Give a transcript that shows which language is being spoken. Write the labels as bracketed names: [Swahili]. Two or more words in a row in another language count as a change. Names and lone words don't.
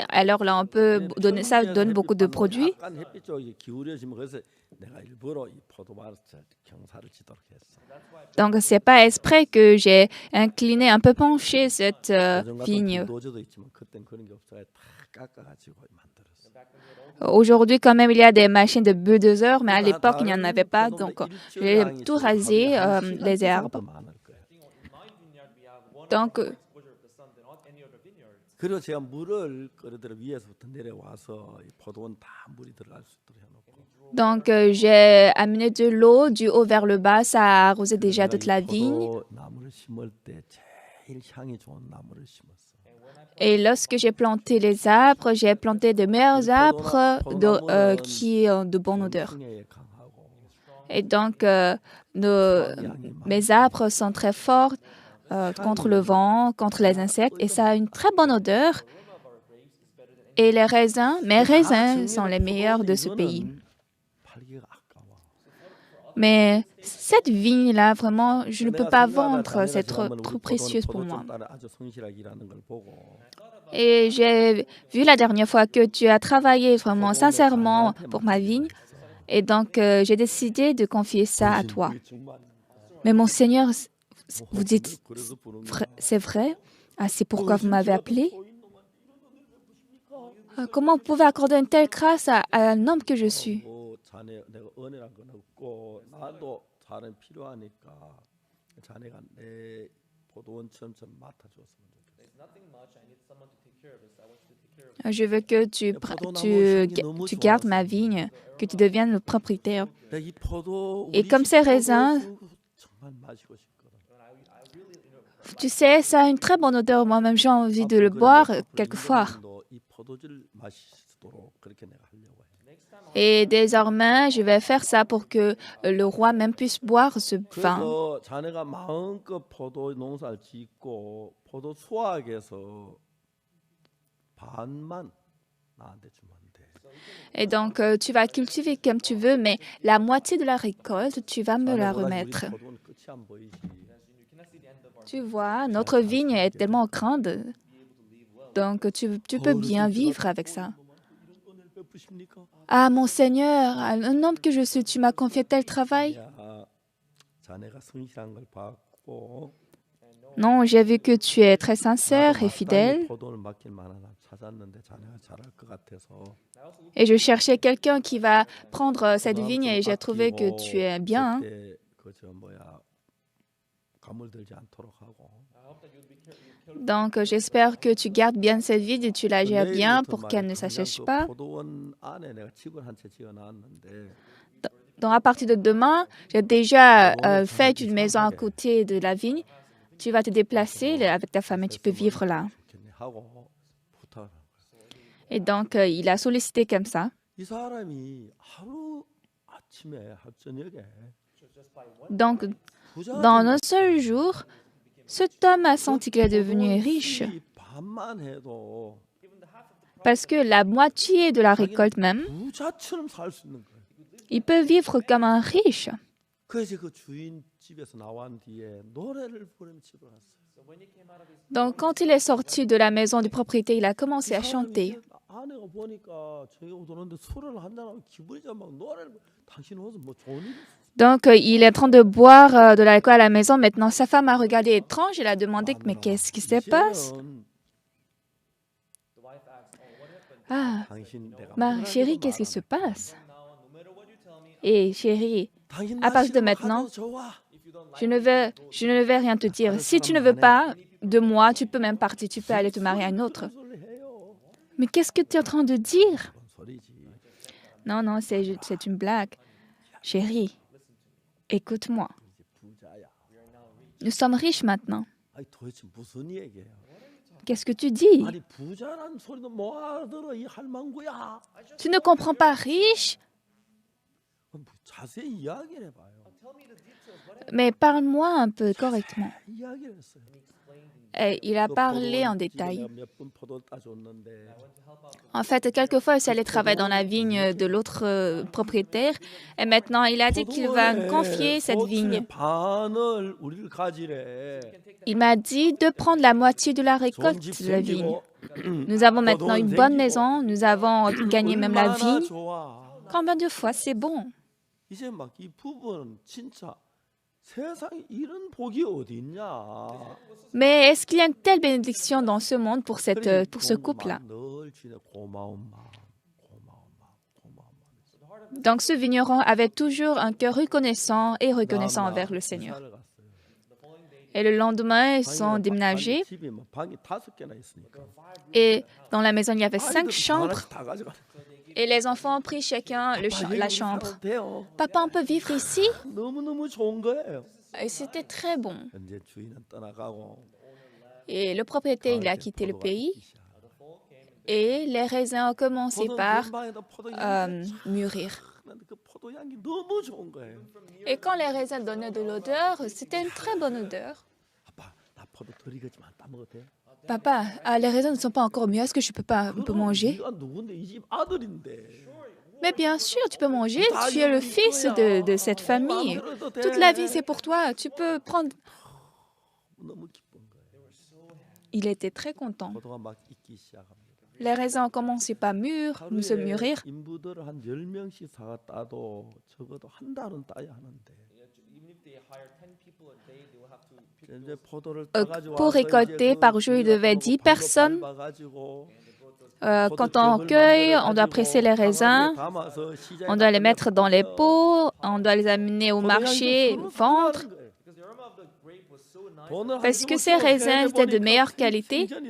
[French] Alors là, ça donne beaucoup de produits. Donc, ce n'est pas exprès que j'ai incliné, un peu penché cette vigne. Aujourd'hui, quand même, il y a des machines de bulldozer, mais à l'époque, il n'y en avait pas. Donc, j'ai tout rasé, les herbes. Donc, [Korean] 그리고 제가 물을 그러더라 위에서부터 내려와서 이 포도원 다 물이 들어갈 수 있도록 해놓고. [French] j'ai amené de l'eau du haut vers le bas. Ça a arrosé déjà [Korean] 내가 [French] toute [Korean] 이 [French] la vigne. [Korean] 포도나무를 심을 때 제일 향이 좋은 나무를 심었어. [French] Et lorsque j'ai planté les arbres, j'ai planté de meilleurs arbres qui ont de bonne odeur. [Korean] 병풍해에 강하고 [French] Et donc, mes arbres sont très forts contre le vent, contre les insectes, et ça a une très bonne odeur. Et les raisins, mes raisins sont les meilleurs de ce pays. [Korean] 팔기가 아까워. [French] Mais cette vigne-là, vraiment, je ne peux pas vendre, c'est trop précieux pour moi. [Korean] 아주 성실하게 일하는 걸 보고 [French] Et j'ai vu la dernière fois que tu as travaillé vraiment sincèrement pour ma vigne. Et donc, j'ai décidé de confier ça à toi. Mais mon Seigneur, vous dites, c'est vrai? Ah, c'est pourquoi vous m'avez appelé? Comment vous pouvez accorder une telle grâce à un homme que je suis? [Korean] 자네 내가 은혜란 건 없고 나도 자네 필요하니까 자네가 내 포도원처럼 좀 맡아줬으면 좋겠어. [French] Je veux que tu gardes ma vigne, que tu deviennes le propriétaire. [Korean] 이 포도 [French] Et [Korean] 우리 [French] comme [Korean] 집 [French] ces raisins, [Korean] 포도 정말 마시고 싶거든. [French] tu sais, ça a une très bonne odeur. Moi-même, j'ai envie de le boire quelquefois. [Korean] 이 포도주를 마시도록 그렇게 내가 하려고 해. [French] Et désormais, je vais faire ça pour que le roi même puisse boire ce vin. [Korean] 그래서 자네가 마음껏 포도 농사를 짓고 포도 수확해서 반만 나한테 주면 돼. [French] Et donc, tu vas cultiver comme tu veux, mais la moitié de la récolte, tu vas me la [Korean] 자네보다 우리 [French] remettre. [Korean] 포도는 끝이 안 보이지. [French] Tu vois, notre vigne est tellement grande. Donc, tu peux bien vivre avec ça. [Korean] 은혜를 베푸십니까? [French] Ah, mon Seigneur, un homme que je suis, tu m'as confié tel travail? [Korean] 야, 자네가 성실한 걸 봤고 [French] Non, j'ai vu que tu es très sincère et [Korean] 마땅히 [French] fidèle. [Korean] 포도를 맡길 만한 사람 찾았는데 자네가 잘할 것 같아서 [French] Et je cherchais quelqu'un qui va prendre cette vigne et j'ai trouvé que tu es bien. [Korean] 그저 뭐야 가물 들지 않도록 하고 [French] Donc, j'espère que tu gardes bien cette vigne et tu la gères bien pour qu'elle ne s'assèche pas. [Korean] 포도원 안에 내가 집을 한 채 지어놨는데 [French] Donc, à partir de demain, j'ai déjà fait une maison à côté de la vigne. Tu vas te déplacer avec ta femme et tu peux vivre là. [Korean] 좋겠네 하고 부탁을 한 거야. [French] Et donc, il a sollicité comme ça. [Korean] 이 사람이 하루 아침에 하루 저녁에 [French] Donc, dans un seul jour, cet homme a senti qu'il est devenu riche. [Korean] 반만 해도 [French] Parce que la moitié de la récolte même, [Korean] 부자처럼 살 수 있는 거예요. [French] il peut vivre comme un riche. [Korean] 그래서 그 주인 집에서 나온 뒤에 노래를 부르며 집을 갔어요. [French] Donc, quand il est sorti de la maison du propriétaire, il a commencé à chanter. [Korean] 아내가 보니까 저기 오는데 술을 한잔하고 기분이 좀 막 노래를 당신 옷은 뭐 좋은 일 있어? [French] Donc, il est en train de boire de l'alcool à la maison. Maintenant, sa femme a regardé étrange. Elle a demandé, mais qu'est-ce qui se passe? Ah, [Korean] 당신 내가 [French] ma chérie, qu'est-ce qui se passe? Et chérie, à partir de maintenant, je ne vais rien te dire. Si tu ne veux pas de moi, tu peux même partir. Tu peux aller te marier à un autre. Mais qu'est-ce que tu es en train de dire? Non, non, c'est une blague. Chérie, écoute-moi. Nous sommes riches maintenant. [Korean] 아니 도대체 무슨 얘기예요? [French] Qu'est-ce que tu dis? [Korean] 아니 부자란 소리도 못 알아들어 이 할망구야. [French] Tu ne comprends pas riche? [Korean] 자세히 이야기를 해봐요. [French] Mais parle-moi un peu correctement. [Korean] 이야기를 했어요. [French] Et il a parlé en détail. [Korean] 몇번 포도 따줬는데 [French] En fait, quelquefois, il allait travailler dans la vigne de l'autre propriétaire. Et maintenant, il a dit qu'il va me confier cette vigne. [Korean] 반을 우리를 가지래. [French] Il m'a dit de prendre la moitié de la récolte de la vigne. Nous avons maintenant une bonne maison. Nous avons gagné même la vigne. Combien de fois c'est bon? [Korean] 이제 막 이 부부는 진짜 세상에 이런 복이 어디 있냐. [French] Mais est-ce qu'il y a une telle bénédiction dans ce monde pour ce couple-là? [Korean] 늘 주님의 고마운 마음, [French] Donc ce vigneron avait toujours un cœur reconnaissant et reconnaissant [Korean] 다음날 [French] envers le Seigneur. [Korean] 이사를 갔어요. [French] Et le lendemain, ils sont [Korean] 방이 [French] déménagés [Korean] 집이 뭐 방이 5개나 있으니까 [French] et dans la maison, il y avait 5 [Korean] 아이들 방 [French] chambres [Korean] 하나씩 다 가져가. [French] et les enfants ont pris chacun la chambre. Papa, on peut vivre ici? [Korean] 너무너무 좋은 거예요. [French] Et c'était très bon. [Korean] 이제 주인은 떠나가고 [French] Et le propriétaire, il a quitté le pays et les raisins ont commencé par mûrir. [Korean] 그 포도향이 너무 좋은 거예요. [French] Et quand les raisins donnaient de l'odeur, c'était une très bonne odeur. [Korean] 아빠, 나 포도 덜 익었지만 따 먹어도 돼? [French] Papa, les raisins ne sont pas encore mûrs. Est-ce que je peux pas un peu manger? [Korean] 네가 누군데 이 집 아들인데. [French] Mais bien sûr, tu peux manger. Tu es le fils de cette famille. Toute la vie, c'est pour toi. Tu peux prendre. [Korean] 너무 기쁜 거예요. [French] Il était très content. [Korean] 포도가 막 익기 시작합니다. [French] Les raisins ont commencé par se mûrir. [Korean] 인부들 한 10명씩 사가 따도 적어도 한 달은 따야 하는데. 이제 포도를 따가지고 [French] Pour récolter par jour, il devait 10 personnes. Quand on cueille, on doit presser les raisins, on doit les mettre dans les pots, on doit les amener au marché, vendre. Parce que ces raisins étaient de meilleure qualité.